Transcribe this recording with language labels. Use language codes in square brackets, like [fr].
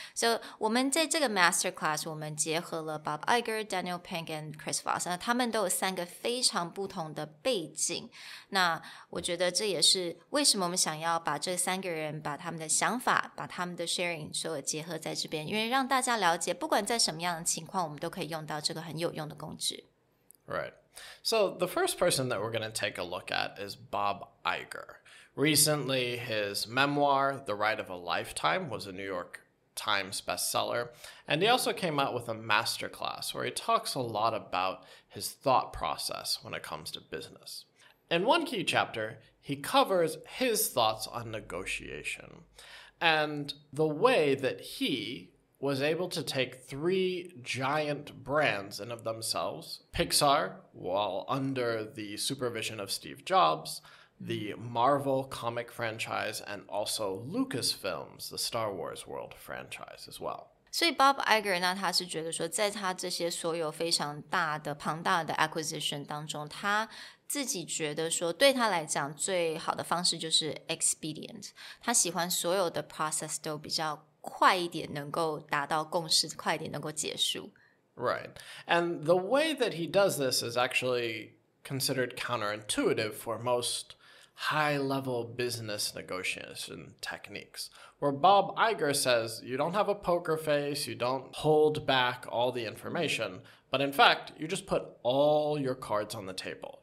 [zh] So 我们在这个 masterclass 我们结合了 Bob Iger, Danial Pink and Chris Voss， 那他们都有3个非常不同的背景。那我觉得这也是为什么我们想要把这3个人把他们的想法把他们的 sharing 所有结合在这边，因为让大家了解不管在什么样的情况我们都可以用到这个很有用的工具。 [en] Right. So the first person that we're going to take a look at is Bob Iger.Recently, his memoir, The Ride of a Lifetime, was a New York Times bestseller, and he also came out with a masterclass where he talks a lot about his thought process when it comes to business. In one key chapter, he covers his thoughts on negotiation and the way that he was able to take 3 giant brands in of themselves, Pixar, while under the supervision of Steve Jobs,the Marvel comic franchise, and also Lucasfilms, the Star Wars world franchise as well. [zh] 所以 Bob Iger 那他是觉得说在他这些所有非常庞大的 acquisition 当中，他自己觉得说对他来讲最好的方式就是 expedient， 他喜欢所有的 process 都比较快一点能够达到共识，快一点能够结束。 [en] Right. And the way that he does this is actually considered counterintuitive for most high-level business negotiation techniques, where Bob Iger says you don't have a poker face, you don't hold back all the information, but in fact, you just put all your cards on the table.